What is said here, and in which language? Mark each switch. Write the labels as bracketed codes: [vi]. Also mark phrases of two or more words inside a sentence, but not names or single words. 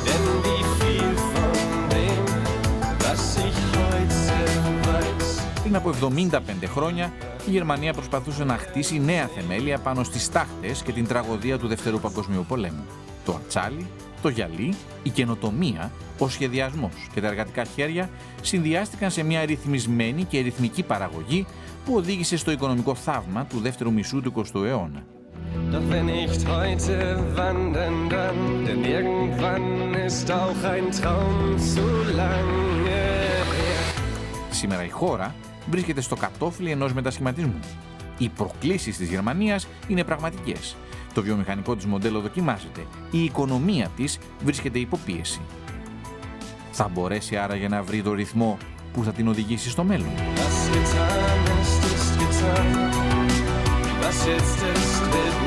[el] Πριν από 75 χρόνια η Γερμανία προσπαθούσε να χτίσει νέα θεμέλια πάνω στις τάχτες και την τραγωδία του Δευτέρου Παγκοσμίου Πολέμου. Το ατσάλι, το γυαλί, η καινοτομία, ο σχεδιασμός και τα εργατικά χέρια συνδυάστηκαν σε μια ρυθμισμένη και ρυθμική παραγωγή που οδήγησε στο οικονομικό θαύμα του δεύτερου μισού του 20ου αιώνα. [de] Doch wenn nicht heute, wann denn dann? Denn irgendwann ist auch ein Traum zu lange her. [el] Σήμερα η χώρα βρίσκεται στο κατόφλι ενός μετασχηματισμού. Οι προκλήσεις της Γερμανίας είναι πραγματικές. Το βιομηχανικό της μοντέλο δοκιμάζεται. Η οικονομία της βρίσκεται υπό πίεση. Θα μπορέσει άραγε να βρει το ρυθμό που θα την οδηγήσει στο μέλλον? [de] Was getan ist, ist getan. Was jetzt ist,